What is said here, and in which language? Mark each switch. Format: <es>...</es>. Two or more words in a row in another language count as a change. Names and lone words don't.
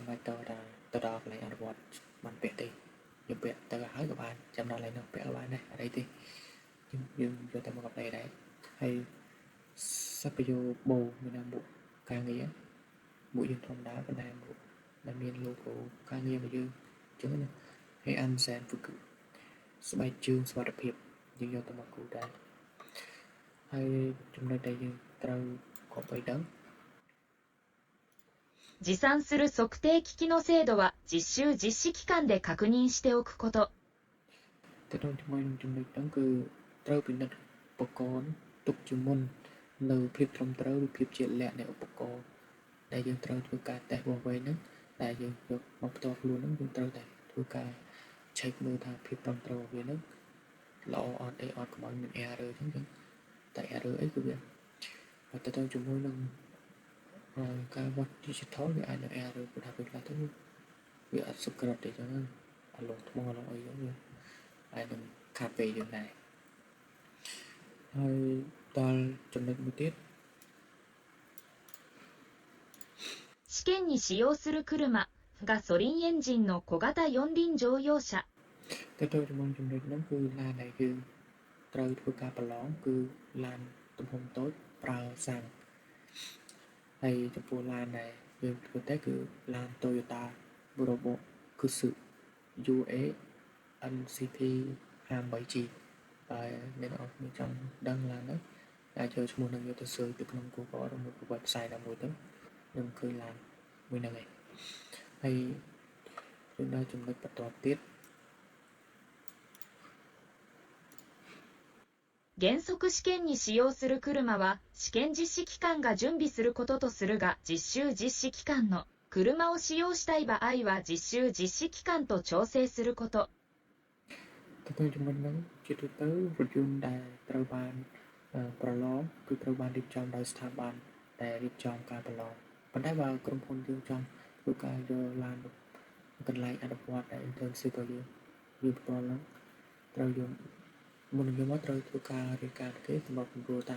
<km>បាច់ទៅដល់កន្លែងអនុវត្តបានពាក់ទេយើងពាក់ទៅហើយក៏បានចាំដល់កន្លែងនោះពាក់ក៏បានដែរអត់អីទេយើងយកតែមកកាប់ដែរហើយសព្វយោបូមានន័យមុខការងារមុខយើងធម្មតាប៉ុន្តែមុខដែលមាន logo ការងាររបស់យើងអញ្ចឹងណាហើយអានសែន Fuku ស្បែកជើងសុវត្ថិភាពយើងយកទៅមកគូដែរហើយចំណុចដែលយើងត្រូវគប់ឲ្យដឹង</km> <ja>持参する測定機器の精度は実習実施期間で確認しておくこと。</ja> <km>ទៅជាមួយនឹងចំណុចហ្នឹងគឺត្រូវពិនិត្យឧបករណ៍ទុកជាមុននៅភាពត្រឹមត្រូវឬភាពជាក់លាក់នៃឧ បករណ៍ដែលយើងត្រូវធ្វើការតេស្តវាស់វែងហ្នឹងដែលយើងយកមកផ្ទាល់ខ្លួនហ្នឹងយើងត្រូវតែធ្វើការឆែកមើលថាភាពត្រឹមត្រូវរបស់វាហ្នឹងល្អអត់អីអត់កុំឲ្យមាន error អញ្ចឹងតែ error អីគឺវាទៅជាមួយនឹងការវត្ត digital វាអាចនឹង error ព្រោះថាពេលខ្លះទៅវាអត់សុក្រិតទេអញ្ចឹងអាឡុងថ្មឡុងអីហ្នឹងវាអាចនឹងខាតពេលយើងដែរហើយដល់ចំណុចមួយទៀត</km> <ja>試験に使用する車ガソリンエンジンの小型四輪乗用車</ja> <km>ទៅជាមួយចំណុចហ្នឹងគឺឡានដែលយើងត្រូវធ្វើការប្រឡងគឺឡានទំ ហំតូចប្រើសាំងហើយចំពោះឡានដែលយើងធ្វើតែគឺឡាន Toyota Bravo Guzzi UA NCT 58G ហើយអ្នកនរគ្នាចង់ដឹងឡានហ្នឹងអាចចូលឈ្មោះនឹងយកទៅ search ទៅក្នុង Google ឬមួយ website ណាមួយទៅនឹងឃើញឡានមួយហ្នឹងឯងហើយយើងដល់ចំណុចបន្តទៀត</km> <ja>原則試験に使用する車は試験実施期間が準備することとするが実習実施期間の車を使用したい場合は実習実施期間と調整すること</ja> <km>ទៅជាមួយនឹងជាទូទៅរថយន្តដែលត្រូវបានប្រឡងគឺត្រូវបានរៀបចំដោយស្ថាប័នដែលរៀបចំការប្រឡងប៉ុន្តែបើក្រុមហ៊ុនយើងចង់ធ្វើការ យកឡានកន្លែងអនុវត្តដែល internship របស់យើងផ្ទាល់ហ្នឹងត្រូវយកមុននឹងយកមកត្រូវធ្វើការរៀបការគេសម្រាប់គម្រោងតាម</km>